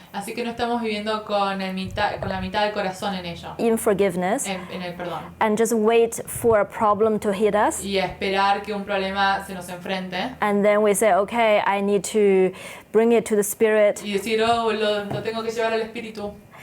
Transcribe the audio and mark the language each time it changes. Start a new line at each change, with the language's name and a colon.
Spanish: Así que no estamos viviendo con la mitad del corazón en ello,
English: in forgiveness
Spanish: en el perdón.
English: and just wait for a problem to hit us.
Spanish: Y esperar que un problema se nos enfrente
English: And then we say, okay, I need to bring it to the Spirit
Spanish: y decir, oh, lo tengo que llevar al Espíritu.